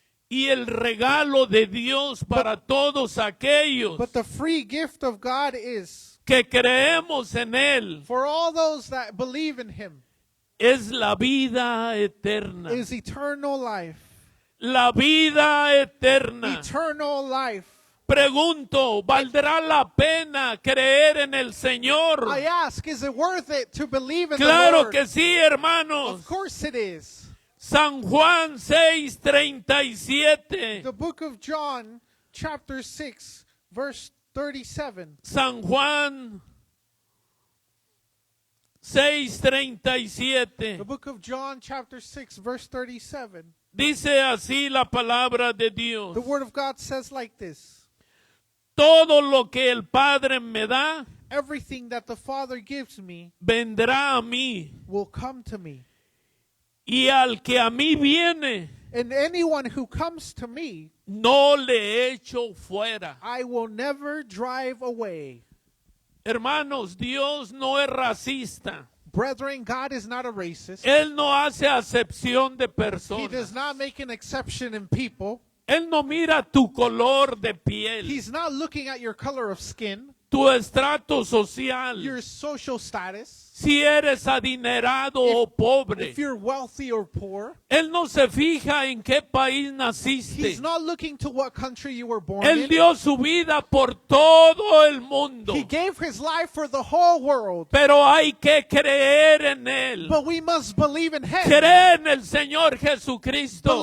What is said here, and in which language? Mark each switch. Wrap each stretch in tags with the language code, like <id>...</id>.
<es>Y el regalo de Dios para todos aquellos</es> <en>But the free gift of God is,</en> <es>que creemos en Él,</es> <en>for all those that believe in him,</en> <es>es la vida eterna.</es> <en>is eternal life.</en> <es>La vida eterna.</es> <en>Eternal life.</en> <es>Pregunto, ¿valdrá la pena creer en el Señor?</es> <en>I ask, is it worth it to believe in the</en> <es>Claro</es> <en>Lord?</en> <es>que sí, hermanos.</es> <en>Of course it is.</en> <es>San Juan 6:37.</es> <en>The book of John, chapter 6, verse 37.</en> <es>San Juan</es> <en>The</en> <es>6:37.</es> <en>book of John, chapter 6, verse 37.</en> <es>Dice así la palabra de Dios.</es> <en>The word of God says like this.</en> <es>Todo lo que el Padre me da,</es> <en>Everything that the Father gives me</en> <es>vendrá a mí.</es> <en>will come to me.</en> <es>Y al que a mí viene,</es> <en>And anyone who comes to me,</en> <es>no le echo fuera.</es> <en>I will never drive away.</en> <es>Hermanos, Dios no es racista.</es> <en>Brethren, God is not a racist.</en> <es>Él no hace acepción de</es> <en>He</en> <es>personas.</es> <en>does not make an exception in people.</en> <es>Él no mira tu color de piel,</es> <en>He's not looking at your color of skin,</en> <es>tu estrato social,</es> <en>your social status,</en> <es>si eres adinerado o pobre.</es> <en>if you're wealthy or poor.</en> <es>Él no se fija en qué país naciste.</es> <en>He's not looking to what country you were born</en> <es>Él</es> <en>in.</en> <es>dio su vida por todo el mundo.</es> <en>He gave his life for the whole world.</en> <es>Pero hay que creer en Él.</es> <en>But we must believe in him.</en> <es>Cree en el Señor Jesucristo</es>